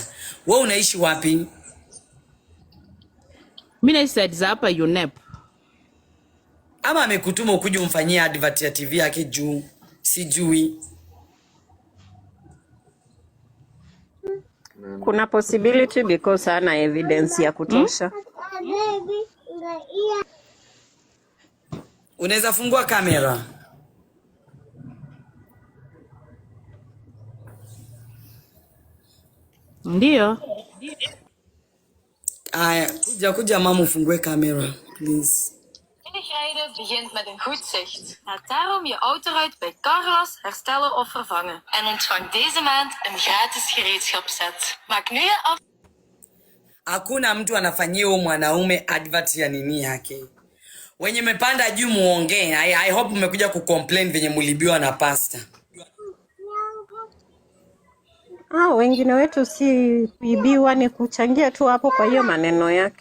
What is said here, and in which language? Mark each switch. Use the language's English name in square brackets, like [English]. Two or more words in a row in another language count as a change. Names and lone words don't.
[Swahili] Wewe unaishi wapi? Mimi naishi za hapa UNEP. Ama amekutuma ukuje umfanyie advert ya TV yake juu? Sijui. Kuna [English] possibility because [Swahili] hana evidence ya kutosha. Unaweza fungua kamera? Ndio. Aya, kuja mama ufungue kamera, please. [Dutch] Rijden begint met een goed zicht. Laat daarom je auto uit bij Carglass herstellen of vervangen. En ontvang deze maand een gratis gereedschapsset. Maak nu je af. [Swahili] Hakuna mtu anafanyia huyo mwanaume advert ya nini yake. Wenye mepanda juu muongee. [English] I hope [Swahili] mmekuja kucomplain venye mulibiwa na pasta. Wengine wetu si kuibiwa, ni kuchangia tu hapo kwa hiyo maneno yake.